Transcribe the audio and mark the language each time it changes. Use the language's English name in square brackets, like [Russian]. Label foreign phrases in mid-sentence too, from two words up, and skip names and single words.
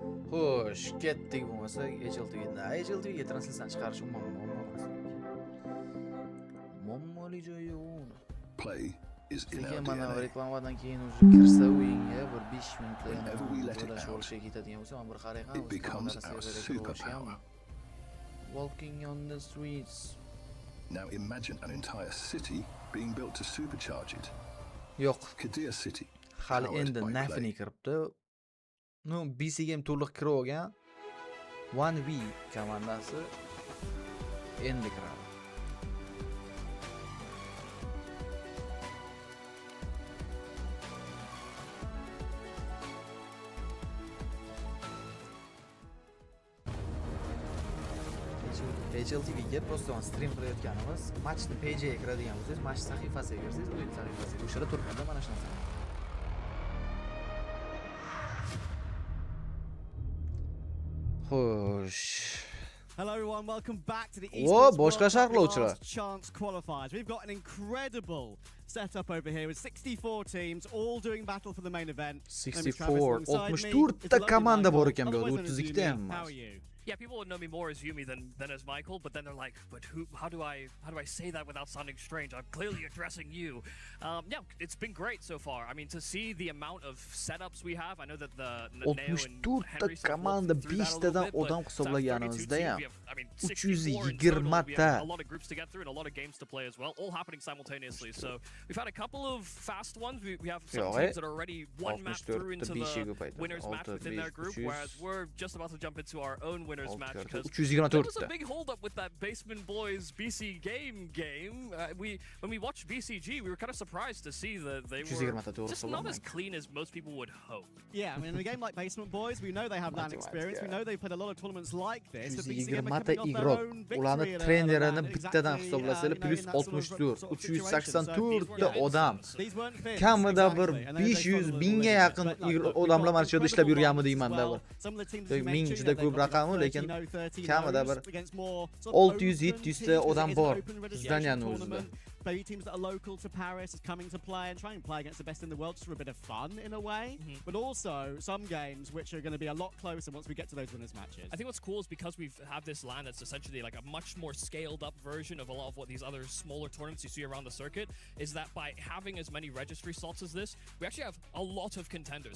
[Uzbek] Xo'sh, ketdik bo'lmasa HLTVda. HLTVga translyatsiyani chiqarish umuman muammoli joyi yo'q. [English] Play is in our [Uzbek] Mana [English] DNA. [Uzbek] reklamadan keyin уже kirsa o'yinga bir 5 minutda [English] Whenever we let it [Uzbek] to'lash [English] out, [Uzbek] olishga ketadigan bo'lsa, men bir qarayman. [English] It becomes our superpower. Walking on the streets. Now imagine an entire city being built to supercharge it. [Uzbek] Yo'q, [English] Qiddiya City. [Uzbek] hali [English] powered [Uzbek] endi [English] by [Uzbek] nafini [English] Play. [Uzbek] kiribdi. No, BC game to'liq kirib olgan 1V komandasi endi kiradi. HLTVga просто stream qilayotganimiz, matchni page'ga kiradigan bo'lsangiz, match sahifasiga kirsangiz, o'yin sahifasiga o'shada turganda mana shu narsa. Xo'sh. [English] Hello everyone, welcome back to the Whoa, Esports [Uzbek] boshqa [English] World Cup [Uzbek] sharhlovchilar. [English] Last Chance qualifiers. We've got an incredible setup over here with 64 teams all doing battle for the main event. [Uzbek] 64, 64 ta komanda bor ekan bu yerda, 32 ta ham [English] How [Uzbek] emas. [English] are you? Yeah, people would know me more as Yumi than as Michael, but then they're like, but who? How do I say that without sounding strange? I'm clearly addressing you. Yeah, it's been great so far. I mean, to see the amount of setups we have, I know that the Neo and [Uzbek] 64 [English] Henry [Uzbek] ta komanda 5 tadan odam hisoblaganimizda ham 320 ta. [English] A lot of groups to get through and a lot of games to play as well, all happening simultaneously. So we've had a couple of fast ones. We have some teams that are already one map through into the winners match within their group, whereas we're just about to jump into our own winners match because there was a big hold up with that BasementBOYS BC game. When we watched BCG, we were kind of surprised to see that they were just not as clean as most people would hope. Yeah, I mean, in a game like BasementBOYS, we know they have that experience. We know they've played a lot of tournaments like this. But BC game are coming off their own victory in [Uzbek] trenerini bittadan hisoblasalar plus 64, 384 ta odam. Kamida bir 500 mingga yaqin odamlar mana shu yerda ishlab yurganmi deyman-da bir. 1000 juda ko'p raqami, lekin kamida bir 600-700 ta odam bor zdaniyani o'zida. [English] Maybe teams that are local to Paris is coming to play and trying to play against the best in the world just for a bit of fun in a way. But also some games which are going to be a lot closer once we get to those winners matches. I think what's cool is because we have this LAN that's essentially like a much more scaled up version of a lot of what these other smaller tournaments you see around the circuit, is that by having as many registry slots as this, we actually have a lot of contenders.